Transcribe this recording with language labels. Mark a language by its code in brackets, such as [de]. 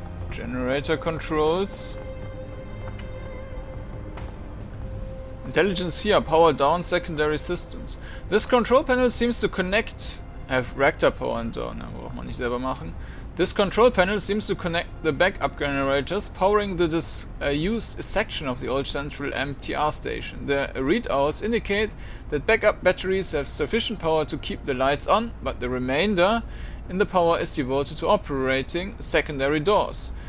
[en] Generator controls. Intelligence 4, power down secondary systems. This control panel seems to connect... Reactor power down, [de] ja, braucht man nicht selber machen. [en] This control panel seems to connect the backup generators, powering the disused section of the old central MTR station. The readouts indicate that backup batteries have sufficient power to keep the lights on, but the remainder in the power is devoted to operating secondary doors.